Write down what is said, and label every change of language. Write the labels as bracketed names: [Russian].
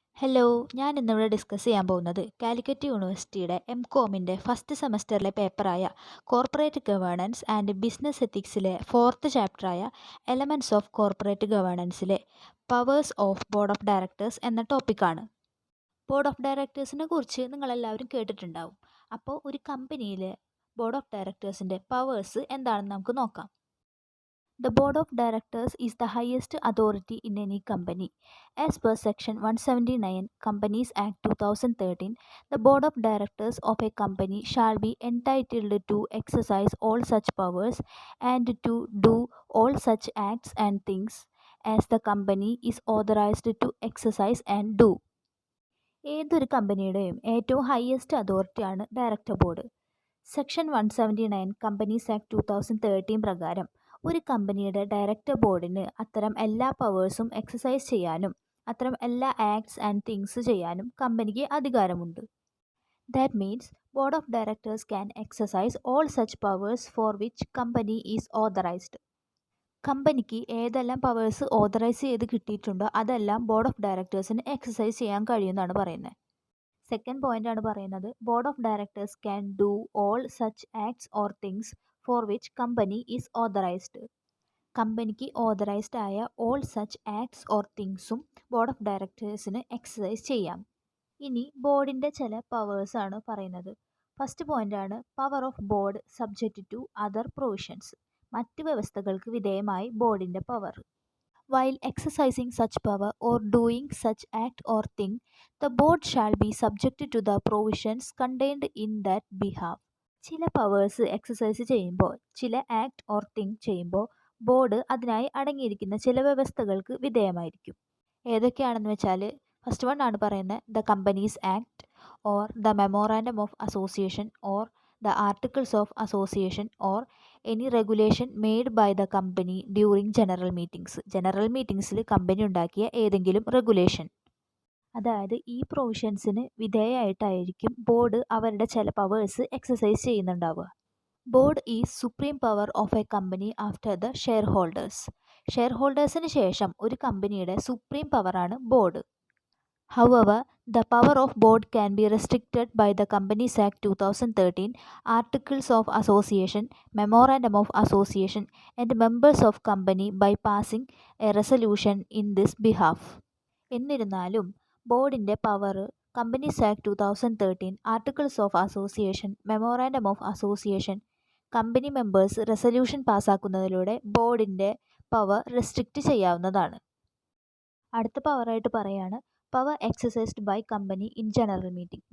[Malayalam] Hello, ഞാൻ ഇന്നിവിടെ discuss ചെയ്യാൻ പോകുന്നത് കാലിക്കറ്റ് യൂണിവേഴ്സിറ്റിയുടെ എം.കോമിൻ്റെ first സെമസ്റ്ററിലെ പേപ്പറായ corporate governance and business എത്തിക്സിലെ 4th ചാപ്റ്ററായ elements of corporate ഗവേണൻസിലെ powers of board of directors എന്ന ടോപ്പിക്കാണ്. ബോർഡ് ഓഫ് ഡയറക്ടേഴ്സിനെ കുറിച്ച് നിങ്ങളെല്ലാവരും കേട്ടിട്ടുണ്ടാവും. അപ്പോൾ ഒരു കമ്പനിയിലെ ബോർഡ് ഓഫ് ഡയറക്ടേഴ്സിൻ്റെ പവേഴ്സ് എന്താണെന്ന് നമുക്ക് നോക്കാം. [English] The Board of Directors is the highest authority in any company. As per Section 179 Companies Act 2013, the Board of Directors of a company shall be entitled to exercise all such powers and to do all such acts and things as the company is authorized to exercise and do. [Malayalam] ഏതൊരു കമ്പനിയുടെയും ഏറ്റവും highest അതോറിറ്റിയാണ് director board. Section 179 companies act 2013 പ്രകാരം ഒരു കമ്പനിയുടെ director ബോർഡിന് അത്തരം എല്ലാ പവേഴ്സും exercise ചെയ്യാനും അത്തരം എല്ലാ ആക്ട്സ് ആൻഡ് തിങ്സ് ചെയ്യാനും കമ്പനിക്ക് അധികാരമുണ്ട്. [English] That means board of directors can exercise all such powers for which company is authorized. [Malayalam] കമ്പനിക്ക് ഏതെല്ലാം പവേഴ്സ് ഓതറൈസ് ചെയ്ത് കിട്ടിയിട്ടുണ്ടോ അതെല്ലാം ബോർഡ് ഓഫ് ഡയറക്ടേഴ്സിന് എക്സസൈസ് ചെയ്യാൻ കഴിയുമെന്നാണ് പറയുന്നത്. സെക്കൻഡ് പോയിന്റ് ആണ് പറയുന്നത്, [English] Board of directors can do all such acts or things for which company is authorized. [Malayalam] കമ്പനിക്ക് ഓതറൈസ്ഡ് ആയ all such acts or തിങ്സും board of ഡയറക്ടേഴ്സിന് exercise ചെയ്യാം. ഇനി ബോർഡിൻ്റെ ചില പവേഴ്സാണ് പറയുന്നത്. ഫസ്റ്റ് പോയിന്റ് ആണ് [English] Power of board subject to other provisions. [Malayalam] മറ്റ് വ്യവസ്ഥകൾക്ക് വിധേയമായി ബോർഡിൻ്റെ power. [English] While exercising such power or doing such act or thing, the board shall be subject to the provisions contained in that behalf. [Malayalam] ചില powers exercise ചെയ്യുമ്പോൾ, ചില act or thing ചെയ്യുമ്പോൾ board അതിനായി അടങ്ങിയിരിക്കുന്ന ചില വ്യവസ്ഥകൾക്ക് വിധേയമായിരിക്കും. ഏതൊക്കെയാണെന്ന് വെച്ചാൽ, ഫസ്റ്റ് വൺ ആണ് പറയുന്നത് [English] The companies act or the memorandum of association or the articles of association or any regulation made by the company during general meetings. [Malayalam] General മീറ്റിംഗ്സിൽ company ഉണ്ടാക്കിയ ഏതെങ്കിലും റെഗുലേഷൻ. അതായത് ഈ പ്രൊവിഷൻസിന് വിധേയമായിട്ടായിരിക്കും ബോർഡ് അവരുടെ ചില powers exercise ചെയ്യുന്നുണ്ടാവുക. [English] Board is supreme power of a company after the shareholders. [Malayalam] Share ഹോൾഡേഴ്സിന് ശേഷം ഒരു കമ്പനിയുടെ supreme പവറാണ് board. [English] However, the power of board can be restricted by the Companies Act 2013, Articles of Association, Memorandum of Association, and members of company by passing a resolution in this behalf. [Malayalam] എന്നിരുന്നാലും ബോർഡിൻ്റെ power companies act 2013, articles of association, memorandum of association, company members resolution പാസ്സാക്കുന്നതിലൂടെ ബോർഡിൻ്റെ power restrict ചെയ്യാവുന്നതാണ്. അടുത്ത പവറായിട്ട് പറയാണ് [English] Power exercised by company in general meeting.